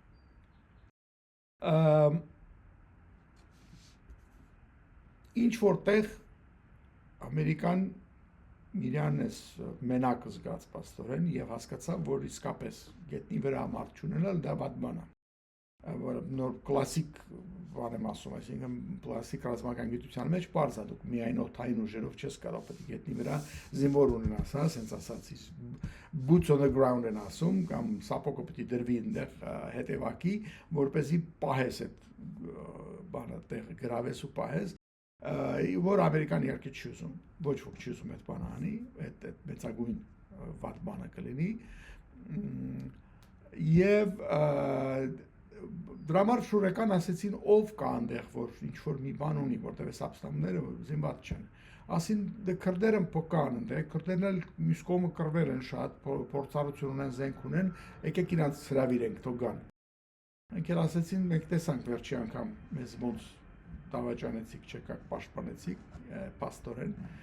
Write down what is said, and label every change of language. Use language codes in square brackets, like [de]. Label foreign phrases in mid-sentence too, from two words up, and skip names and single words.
[hy] Ինչ որտեղ Ամերիկան իրան էս մենակ զգաց պաստորեն եւ հասկացավ, որ իսկապես գետնի վրա մարդ չունենալ դա վատ բան է։ Նոր կլասիկ բան եմ ասում, այսինքն կլասիկ ռազմական գիտության մեջ բարձ է, դուք միայն օդային ուժերով չես կարող պետք է գետնի վրա զինվոր ունենաս, հա, ասենց ասածից [en] boots on the ground [hy] են ասում, կամ սապոգը պետք է դրվի այնտեղ հետևակի, որպեսզի պահես այդ բանը տեղը գրավես ու պահես, որ ամերիկան իհարկե չի ուզում, ոչ ոք չի ուզում այդ բանը անի, այդ մեծագույն վատ բանը կլինի, եւ դրա համար շուրեկան ասեցին ով կա այնտեղ, որ ինչ որ մի բան ունի, որտեղ էս ապստամբները զինված չեն։ Ասին դե քրդերը փոքան այնտեղ, քրդերն էլ մյուս կողմը կռվել են շատ, փորձառություն ունեն, զենք ունեն, եկեք իրանց հրավիրենք, թող գան։ Մենք էլ ասեցին, մենք տեսանք վերջի անգամ մեզ ոնց դավաճանեցիք, չեկաք պաշտպանեցիք, պաստորեն